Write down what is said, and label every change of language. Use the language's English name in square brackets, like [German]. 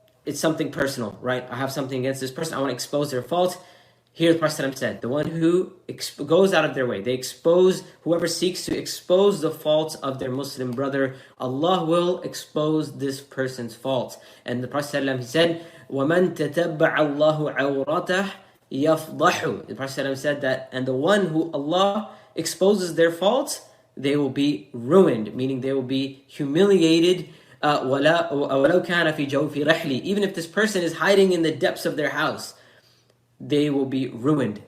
[English] It's something personal, right? I have something against this person. I want to expose their faults. Here the Prophet said, the one who goes out of their way, whoever seeks to expose the faults of their Muslim brother, Allah will expose this person's faults. And the Prophet said, [Arabic] وَمَنْ تَتَبَّعَ اللَّهُ عَوْرَتَهُ يَفْضَحُ. [English] The Prophet said that, and the one who Allah exposes their faults, they will be ruined, meaning they will be humiliated. [Arabic] وَلَوْ كَانَ فِي جَوْفِ رَحْلِ. [English] Even if this person is hiding in the depths of their house, they will be ruined.